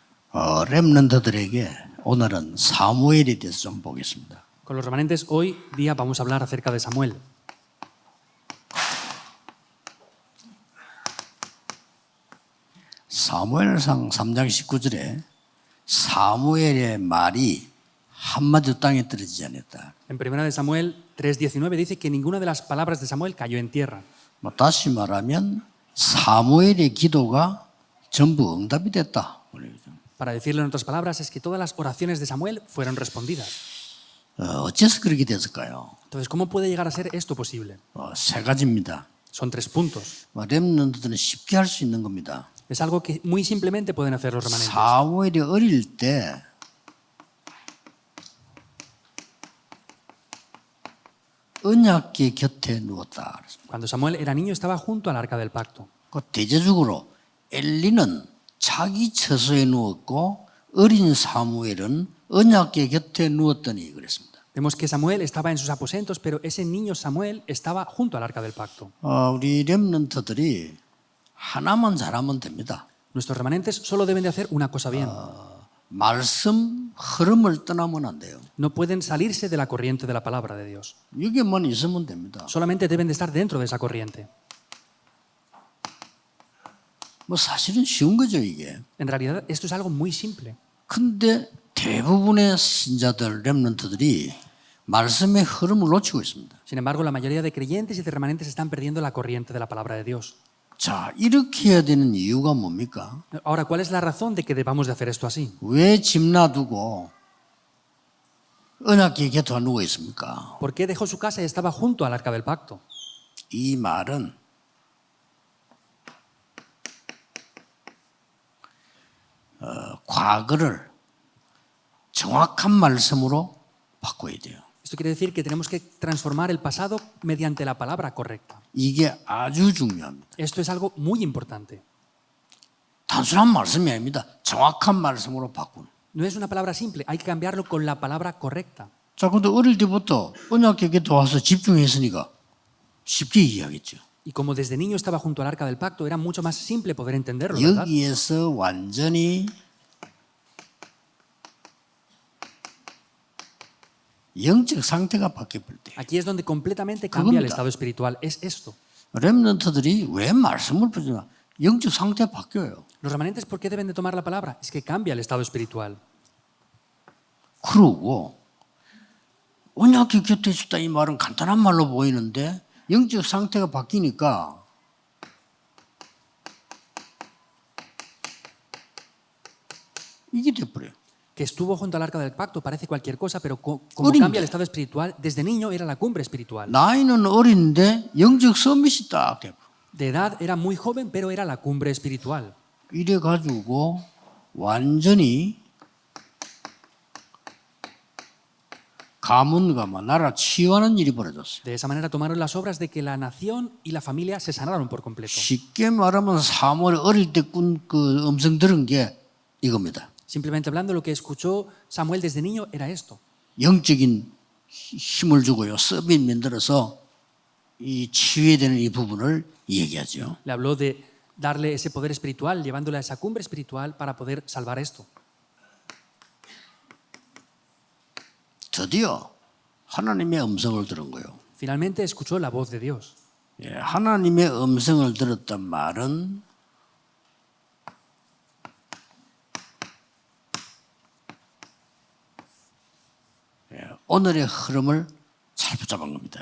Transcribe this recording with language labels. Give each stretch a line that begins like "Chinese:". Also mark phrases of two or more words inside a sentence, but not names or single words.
Korean: 렘넌트들에게 오늘은 사무엘에 대해서 좀 보겠습니다.
Spanish: Con los remanentes hoy día vamos a hablar acerca de Samuel.
Korean: 사무엘상 3장 19절에 사무엘의 말이 한마디도 땅에 떨어지지 않았다.
Spanish: En 1 de Samuel 3:19 dice que ninguna de las palabras de Samuel cayó en tierra.
Korean: 다시 말하면 사무엘의 기도가 전부 응답이 됐다.
Spanish: Para decirlo en otras palabras es que todas las oraciones de Samuel fueron respondidas.
Korean: 어째서 그렇게 됐을까요?
Spanish: Entonces, ¿cómo puede llegar a ser esto posible?
Korean: 세 가지입니다.
Spanish: Son 3 puntos.
Korean: 렘넌트들은 쉽게 할 수 있는 겁니다.
Spanish: Es algo que muy simplemente pueden hacer los remanentes.
Korean: 사무엘이 어릴 때 언약궤 곁에 누웠다.
Spanish: Cuando Samuel era niño estaba junto al arca del pacto.
Korean: 그 대조적으로 엘리는 자기 처소에 누웠고 어린 사무엘은 언약궤 곁에 누웠더니 그랬습니다.
Spanish: Vemos que Samuel estaba en sus aposentos, pero ese niño Samuel estaba junto al arca del pacto.
Korean: 우리 렘넌트들이 하나만 잘하면 됩니다.
Spanish: Nuestros remanentes solo deben de hacer una cosa bien.
Korean: 말씀 흐름을 떠나면 안 돼요.
Spanish: No pueden salirse de la corriente de la palabra de Dios.
Korean: 여기만 있으면 됩니다.
Spanish: Solamente deben de estar dentro de esa corriente.
Korean: 사실은 쉬운 거죠, 이게.
Spanish: En realidad, esto es algo muy simple.
Korean: 근데 대부분의 신자들, 렘넌트들이 말씀의 흐름을 놓치고 있습니다.
Spanish: Sin embargo, la mayoría de creyentes y de remanentes están perdiendo la corriente de la palabra de Dios.
Korean: 자, 이렇게 해야 되는 이유가 뭡니까?
Spanish: Ahora, ¿cuál es la razón de que debamos de hacer esto así?
Korean: 왜 집 놔두고 언약궤 곁에 누워 있습니까?
Spanish: ¿Por qué dejó su casa y estaba junto al arca del pacto?
Korean: 이 말은 과거를 정확한 말씀으로 바꿔야 돼요.
Spanish: Esto quiere decir que tenemos que transformar el pasado mediante la palabra correcta.
Korean: 이게 아주 중요합니다.
Spanish: Esto es algo muy importante.
Korean: 단순한 말씀이 아닙니다. 정확한 말씀으로 바꾸는.
Spanish: No es una palabra simple, hay que cambiarlo con la palabra correcta.
Korean: 자, 근데 어릴 때부터 언약궤 곁에 와서 집중했으니까 쉽게 이해하겠죠.
Spanish: Y como desde niño estaba junto al arca del pacto, era mucho más simple poder entenderlo, ¿verdad?
Korean: 여기에서 완전히 영적 상태가 바뀌어버릴 때
Spanish: Aquí es donde completamente cambia el
Korean: 그겁니다.
Spanish: estado espiritual. Es esto.
Korean: 렘넌트들이 왜 말씀을 보지만 영적 상태 바뀌어요.
Spanish: Los remanentes, ¿por qué deben de tomar la palabra? Es que cambia el estado espiritual.
Korean: 그러고 언약궤 곁에 있었다 이 말은 간단한 말로 보이는데 영적 상태가 바뀌니까 이게 돼버려요.
Spanish: Que estuvo junto al arca del pacto parece cualquier cosa, pero como
Korean: 어린데.
Spanish: cambia el estado espiritual, desde niño era la cumbre espiritual.
Korean: 나이는 어린데 영적 서밋이 딱 돼버려.
Spanish: De edad era muy joven, pero era la cumbre espiritual.
Korean: 이래가지고 완전히 가문과 나라 치유하는 일이 벌어졌어요.
Spanish: De esa manera tomaron las obras de que la nación y la familia se sanaron por completo.
Korean: 쉽게 말하면 사무엘 어릴 때 꾼 그 음성 들은 게 이겁니다.
Spanish: Simplemente hablando, lo que escuchó Samuel desde niño era esto.
Korean: 영적인 힘을 주고요. 서밋 만들어서 이 치유해야 되는 이 부분을 얘기하죠.
Spanish: Le habló de darle ese poder espiritual, llevándole a esa cumbre espiritual para poder salvar esto.
Korean: 드디어 하나님의 음성을 들은 거예요.
Spanish: Finalmente escuchó la voz de Dios.
Korean: 하나님의 음성을 들었단 말은 오늘의 흐름을 잘 붙잡은 겁니다.